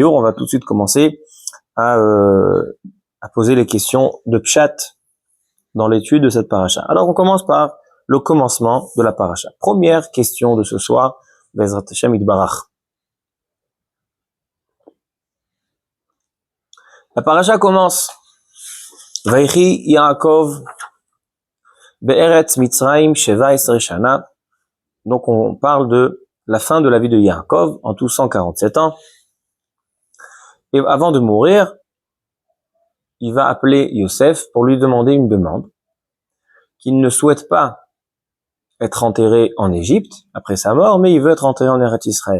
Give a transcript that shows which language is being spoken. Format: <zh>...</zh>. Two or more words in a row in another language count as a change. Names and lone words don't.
<fr>On va tout de suite commencer à poser les questions de pshat dans l'étude de cette paracha. Alors on commence par le commencement de la paracha. Première question de ce soir,</fr> <he>בעזרת השם יתברך.</he> <fr>La paracha commence.</fr> <he>ויחי יעקב בארץ מצרים שבע עשרה שנה.</he> <fr>Donc on parle de la fin de la vie de Yaakov en tout 147 ans. Et avant de mourir, il va appeler Yosef pour lui demander une demande qu'il ne souhaite pas être enterré en Égypte après sa mort, mais il veut être enterré en</fr> <he>ארץ ישראל.</he>